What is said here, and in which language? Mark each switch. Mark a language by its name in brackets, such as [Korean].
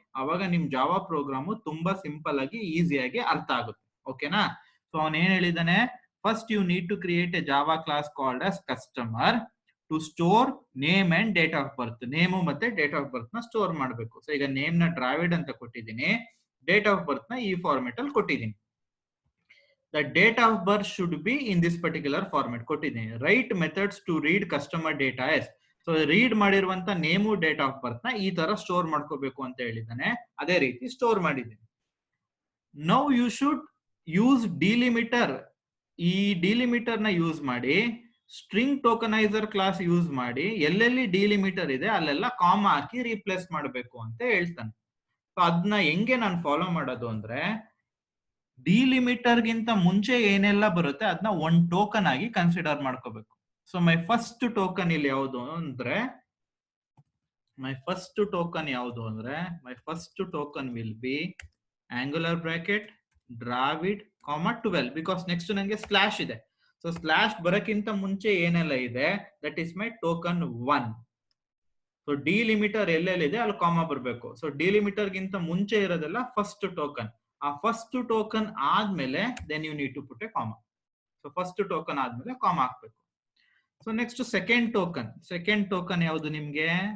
[Kannada] ಅವಾಗ ನಿಮ್ Java programme ತುಂಬಾ ಸಿಂಪಲ್ ಆಗಿ ಈಸಿಯಾಗಿ ಅರ್ಥ ಆಗುತ್ತೆ. ಓಕೆನಾ. ಸೊ ಅವನ್ ಏನ್ ಹೇಳಿದಾನೆ, [English] First you need to create a Java class called as customer to store name and date of birth. [Kannada] Name ಮತ್ತೆ ಡೇಟ್ ಆಫ್ ಬರ್ತ್ ನ ಸ್ಟೋರ್ ಮಾಡಬೇಕು. ಸೊ ಈಗ ನೇಮ್ ನ ಡ್ರಾವಿಡ್ ಅಂತ ಕೊಟ್ಟಿದ್ದೀನಿ, ಡೇಟ್ ಆಫ್ ಬರ್ತ್ ನ ಈ ಫಾರ್ಮೆಟ್ ಅಲ್ಲಿ ಕೊಟ್ಟಿದ್ದೀನಿ. [English] The date of birth should be in this particular format [Kannada] ಕೊಟ್ಟಿದ್ದೀನಿ. [English] Write methods to read customer data as. [Kannada] So read ಮಾಡಿರುವಂತ ನೇಮು ಡೇಟ್ ಆಫ್ ಬರ್ತ್ ನ ಈ ತರ ಸ್ಟೋರ್ ಮಾಡ್ಕೋಬೇಕು ಅಂತ ಹೇಳಿದ್ದಾನೆ. ಅದೇ ರೀತಿ ಸ್ಟೋರ್ ಮಾಡಿದ್ದೀನಿ. [English] Now you should use delimiter. [Kannada] ಈ ಡಿಲಿಮಿಟರ್ ನ ಯೂಸ್ ಮಾಡಿ ಸ್ಟ್ರಿಂಗ್ ಟೋಕನೈಸರ್ ಕ್ಲಾಸ್ ಯೂಸ್ ಮಾಡಿ ಎಲ್ಲೆಲ್ಲಿ ಡಿಲಿಮಿಟರ್ ಇದೆ ಅಲ್ಲೆಲ್ಲ ಕಾಮಾ ಹಾಕಿ ರೀಪ್ಲೇಸ್ ಮಾಡಬೇಕು ಅಂತ ಹೇಳ್ತಾನೆ. ಸೊ ಅದನ್ನ ಹೆಂಗೆ ನಾನು ಫಾಲೋ ಮಾಡೋದು ಅಂದ್ರೆ, ಡಿಲಿಮಿಟರ್ ಗಿಂತ ಮುಂಚೆ ಏನೆಲ್ಲ ಬರುತ್ತೆ ಅದನ್ನ ಒಂದು ಟೋಕನ್ ಆಗಿ ಕನ್ಸಿಡರ್ ಮಾಡ್ಕೋಬೇಕು. [English] so my first token [Kannada] ಇಲ್ಲಿ ಯಾವುದು ಅಂದ್ರೆ [English] my first token [Kannada] ಯಾವುದು ಅಂದ್ರೆ [English] my first token will be angular bracket Dravid, 12 because next [Kannada] ನನಗೆ ಸ್ಲಾಶ್ ಇದೆ. ಸೊ ಸ್ಲಾಶ್ ಬರಕ್ಕಿಂತ ಮುಂಚೆ ಏನೆಲ್ಲ ಇದೆ [English] That is my token 1. [Kannada] So delimiter ಎಲ್ಲೆಲ್ಲಿದೆ ಅಲ್ಲಿ ಕಾಮಾ ಬರಬೇಕು. ಸೊ ಡಿಲಿಮಿಟರ್ ಗಿಂತ ಮುಂಚೆ ಇರೋದೆಲ್ಲ ಫಸ್ಟ್ ಟೋಕನ್. ಆ ಫಸ್ಟ್ ಟೋಕನ್ ಆದ್ಮೇಲೆ [English] Then you need to put a comma. [Kannada] So first token ಆದ್ಮೇಲೆ ಕಾಮಾ ಹಾಕ್ಬೇಕು. ಸೊ ನೆಕ್ಸ್ಟ್ ಸೆಕೆಂಡ್ ಟೋಕನ್ ಯಾವುದು ನಿಮ್ಗೆ?